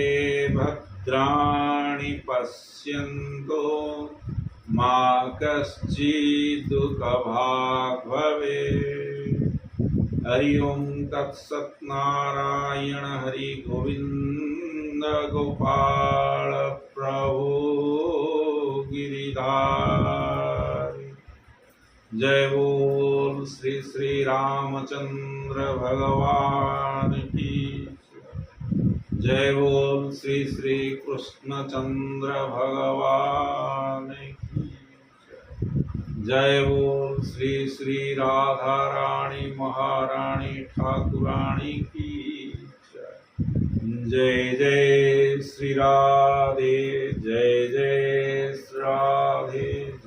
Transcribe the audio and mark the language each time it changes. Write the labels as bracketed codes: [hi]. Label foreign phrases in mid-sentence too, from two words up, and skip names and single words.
[sa] भद्राणि पश्यन्तु मा कश्चित् दुःखभाग् भवेत् हरि ओं तत्सत् नारायण हरि गोविंद गोपाल प्रभु [hi] गिरिधारी जय बोल श्री श्री रामचंद्र भगवान की जय बोल श्री श्री कृष्णचंद्र भगवान की जय बोल श्री श्री राधा रानी महारानी ठाकुरानी की जय जय श्री राधे जय जय श्री राधे।